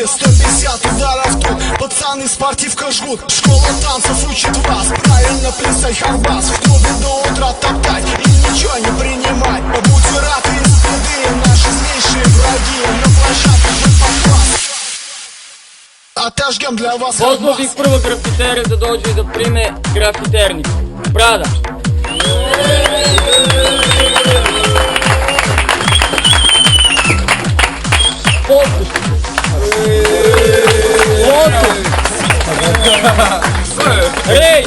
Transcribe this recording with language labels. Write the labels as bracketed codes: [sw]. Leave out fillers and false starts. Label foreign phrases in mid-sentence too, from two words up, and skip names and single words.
[ru] 150 ударов тут, пацаны в спортивках жгут. Школа танцев учит вас, правильно плясать хардбас. В клубе до утра топтать и ничего не принимать. Будьте рады из беды, наши злейшие враги. На площадке мы под класс отожгем для вас хардбас. [sr] Pozvao bih prvo grafitere da dođu i da prime grafiternicu. Brada. Popust. Reč.